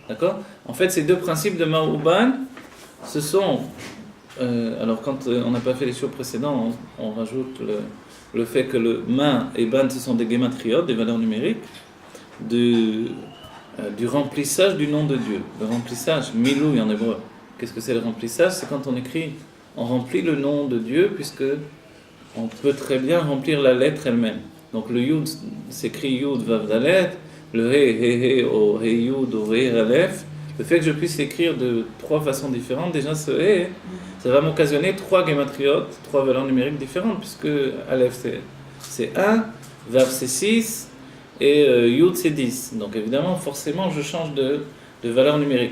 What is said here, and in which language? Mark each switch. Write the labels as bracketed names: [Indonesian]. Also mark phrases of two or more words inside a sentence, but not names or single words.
[French] En fait, ces deux principes de Ma'uban, ce sont alors quand on n'a pas fait les shows précédents, on rajoute le fait que le ma et ban, ce sont des gématriotes, des valeurs numériques, du remplissage du nom de Dieu. Le remplissage, milou en hébreu. Qu'est-ce que c'est le remplissage? C'est quand on écrit, on remplit le nom de Dieu, puisque on peut très bien remplir la lettre elle-même. Donc le yud s'écrit [Hebrew] יוד וו דלת, [French] le he, o [Hebrew] הא יוד, [French] o [Hebrew] הא אלף. [French] Le fait que je puisse l'écrire de 3 façons différentes, déjà ce he, ça va m'occasionner 3 gématriotes, 3 valeurs numériques différentes, puisque aleph c'est 1, vav c'est 6, et yud c'est 10. Donc évidemment, forcément, je change de valeurs numériques.